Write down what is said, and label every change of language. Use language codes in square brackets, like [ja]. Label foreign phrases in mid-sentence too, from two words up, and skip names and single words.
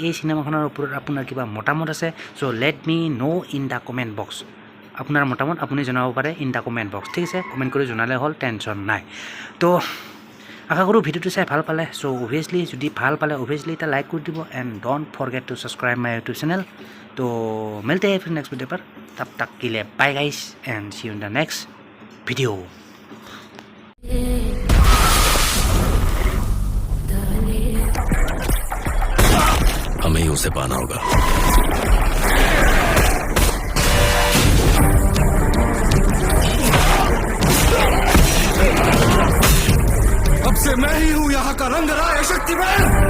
[as] এই চিনেমাখনৰ ওপৰত আপোনাৰ কিবা মতামত আছে [en] so let me know in the comment box [as] আপোনাৰ মতামত আপুনি জনাব পাৰে [en] in the comment box [as] ঠিক আছে কমেণ্ট কৰি জনালে হ'ল টেনশ্যন নাই তো আশা কৰোঁ ভিডিঅ'টো চাই ভাল পালে [en] so obviously [as] যদি ভাল পালে অভিয়াছলি এটা লাইক কৰি দিব [en] and don't forget to subscribe my YouTube channel [hi] तो मिलते हैं फिर नेक्स्ट वीडियो पर तब तक के लिए [en] bye guys and see you in the next video [hi] हमें ही उसे पाना होगा अब से मैं ही हूँ यहाँ का रंग राय शक्तिमान